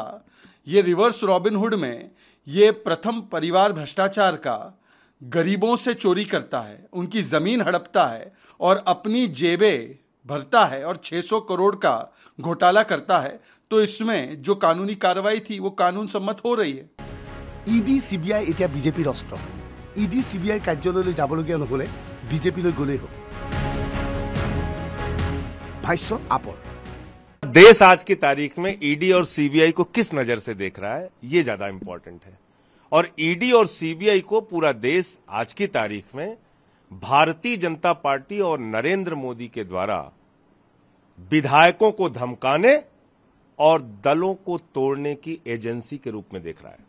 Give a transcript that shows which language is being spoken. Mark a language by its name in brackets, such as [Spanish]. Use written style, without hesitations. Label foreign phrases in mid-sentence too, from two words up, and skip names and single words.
[Hindi] ये रिवर्स रॉबिनहुड में ये प्रथम परिवार भ्रष्टाचार का गरीबों से चोरी करता है, उनकी ज़मीन हड़पता है और अपनी जेबें भरता है और 600 करोड़ का घोटाला करता है। तो इसमें जो कानूनी कार्रवाई थी वो कानून सम्मत हो रही है। [Assamese] ED CBI এতিয়া বিজেপিৰ অস্ত্ৰ। ED CBI কাৰ্যালয়লৈ যাবলগীয়া নহ'লে বিজেপিলৈ গ'লেই হ'ব। ভাষ্য আপৰ। [Hindi] देश आज की तारीख में ईडी और सीबीआई को किस नजर से देख रहा है, ये ज्यादा इंपॉर्टेंट है। और ईडी और सीबीआई को पूरा देश आज की तारीख में भारतीय जनता पार्टी और नरेंद्र मोदी के द्वारा विधायकों को धमकाने और दलों को तोड़ने की एजेंसी के रूप में देख रहा है।